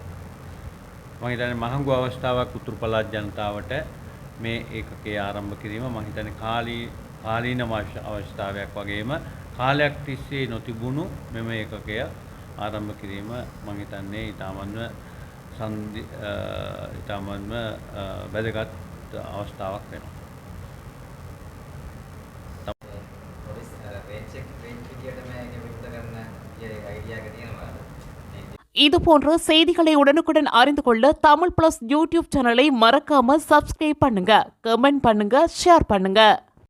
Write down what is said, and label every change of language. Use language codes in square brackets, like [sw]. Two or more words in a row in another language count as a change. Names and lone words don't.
[si] මම හිතන්නේ මහඟු අවස්ථාවක් උතුරු පළාත් ජනතාවට මේ ඒකකය ආරම්භ කිරීම මම හිතන්නේ කාලීන අවස්ථාවක් වගේම කාලයක් තිස්සේ නොතිබුණු මෙම ඒකකය ආරම්භ කිරීම මම හිතන්නේ ඊටමන්ම වැදගත් අවස්ථාවක් වෙනවා. [ta] இது போன்ற செய்திகளை உடனுக்குடன் அறிந்து கொள்ள தமிழ் பிளஸ் யூடியூப் சேனலை மறக்காம சப்ஸ்கிரைப் பண்ணுங்க, கமெண்ட் பண்ணுங்க, ஷேர் பண்ணுங்க.